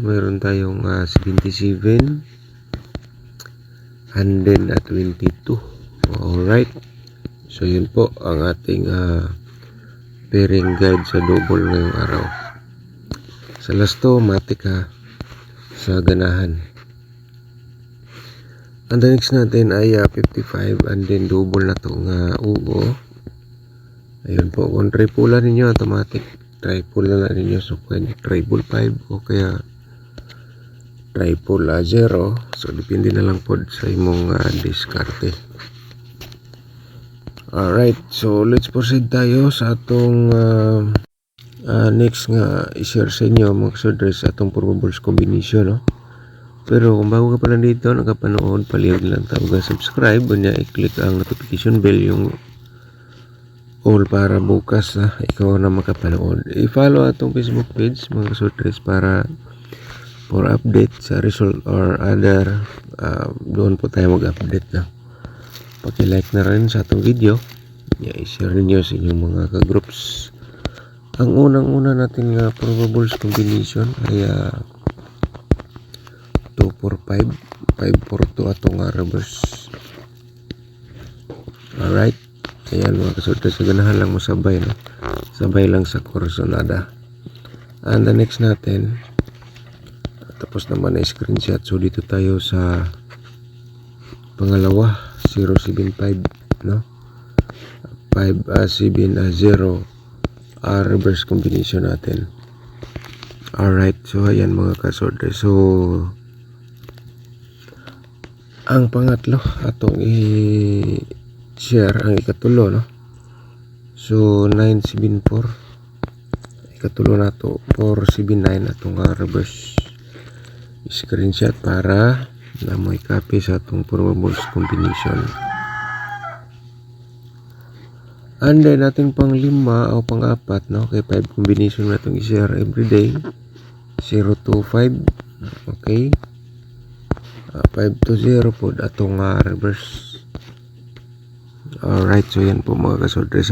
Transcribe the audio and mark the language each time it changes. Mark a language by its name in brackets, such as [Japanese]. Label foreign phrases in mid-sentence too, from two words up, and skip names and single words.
[Filipino] Mayroon tayong 77, [English] and then [Filipino] 22. Alright, so yun po ang ating [English] pairing guide [Filipino] sa double ngayong araw. [Cebuano] Sa last to matik sa ganahan. [English] And the next [Filipino] natin ay 55, [English] and then [Filipino] double na itong ugo. Ayun po, kung triple ninyo automatic triple na ninyo, so pwede triple 5 o kaya triple 0. [Cebuano] So depende na lang po sa imong diskarte. [English] Alright, so let's proceed [Cebuano] tayo sa atong next nga i-share sa inyo mga kasortres sa atong [English] probables combination, [Cebuano] no? [Filipino] Pero kung bago ka pa lang dito nakapanood, [Cebuano] palihog lang tawag subscribe, unya [Filipino] i-click ang notification bell yung all para bukas ikaw na makapanood. I-follow atong Facebook page mga kasortres para for update sa result or other doon po tayo mag-update, na paki-like na rin sa atong video, i-share niyo sa inyong mga ka-groups. [Cebuano] Ang unang-una natin nga [English] probables combination [Cebuano] ay 245, 542 atong reverse. Alright, ayan mga kasortres, sa ganahan lang mo sabay, no? Sabay lang sa corazonada. [English] And the next [Filipino] natin, tapos naman na screenshot. So dito tayo sa pangalawa, 075, no? 570 [English] reverse combination [Filipino] natin. Alright, so ayan mga kasortres. [Cebuano] So ang pangatlo atong i-share ang ikatulo, no? So 974, ikatulo na to 479 atong reverse. Screenshot para na may copy sa atong [English] probables combination. And then [Filipino] natin pang lima o pang apat, no? Kay 5 combination na itong i-share everyday. [Cebuano] 025, okay, 520 po atong reverse. [Filipino] Alright, so yan po mga kasortres.